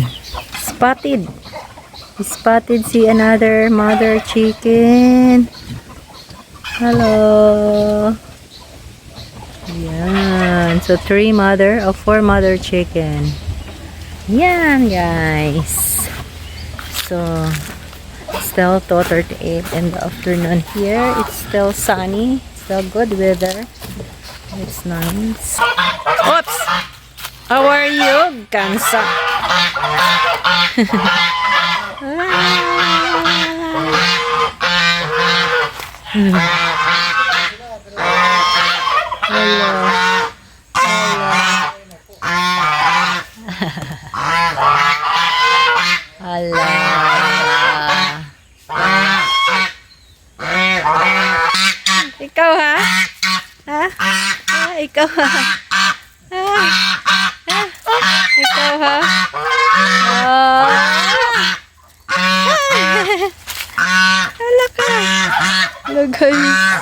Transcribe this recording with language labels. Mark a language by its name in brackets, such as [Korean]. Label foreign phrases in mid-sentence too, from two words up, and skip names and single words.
[English] Spotted. Spotted si another mother chicken. Hello. Yan. So, 4 mother chicken. Yan, guys. So, still 2:38 in the afternoon here. It's still sunny. Still good weather. It's nice. Oops! How are you, Kansa? Hello. [Filipino] Hala. Ikaw ha? Ha? Ah, ikaw ha? Ha? Ha? Ikaw ha? Oh. Hala ka. [English] Hello guys.